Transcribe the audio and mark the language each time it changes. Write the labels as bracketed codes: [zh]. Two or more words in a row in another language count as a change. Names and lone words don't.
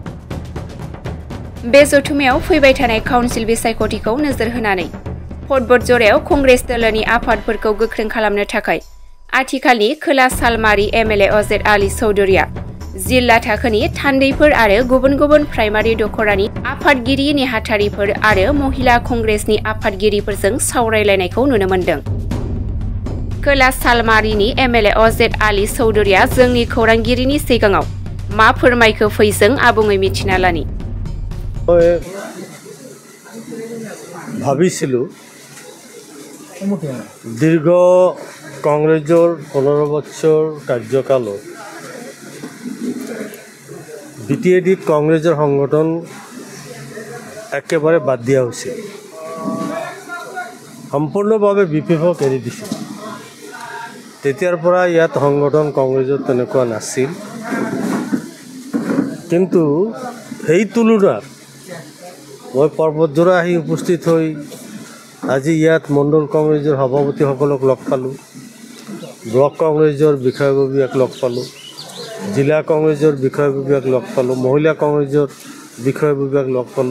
[brx] बे जथुमायाव फैबाय थानाय काउन्सिल बिसायख'थिखौ नोजोर होनानै फटबरजरायाव कंग्रेस दोलोनि आफादफोरखौ गोख्रों खालामनो थाखाय आथिखालनि खोला सालमारी एमएलए अजेद आली चौधुरीया जिल्ला थाखोनि थान्दैफोर आरो गुबुन गुबुन प्राइमारि दखरानि आफादगिरि नेहाथारिफोर आरो महिला कंग्रेसनि आफादगिरिफोरजों सावरायलायनायखौ नुनो मोनदों। खोला सालमारीनि एमएलए अजेद आली चौधुरीया जोंनि खौरांगिरिनि सिगाङाव मा फोरमायखो फैजों आबुङै मिथिना लानि। [as] ভাবিছিলো দীর্ঘ কংগ্রেসের 15 বছর কার্যকালত বিটিএডিত কংগ্রেসের সংগঠন একেবারে বাদ দিয়া হৈছিল, সম্পূৰ্ণভাৱে বিপিএফক এৰি দিছিল। তেতিয়াৰ পৰা ইয়াত সংগঠন কংগ্ৰেছৰ তেনেকুৱা নাছিল, কিন্তু সেই তুলনাত মই পৰ্বতজোৰা আহি উপস্থিত হৈ আজি ইয়াত মণ্ডল কংগ্ৰেছৰ সভাপতিসকলক লগ পালোঁ, ব্লক কংগ্ৰেছৰ বিষয়ববীয়াক লগ পালোঁ, জিলা কংগ্ৰেছৰ বিষয়ববীয়াক লগ পালোঁ, মহিলা কংগ্ৰেছৰ বিষয়ববীয়াক লগ পালোঁ।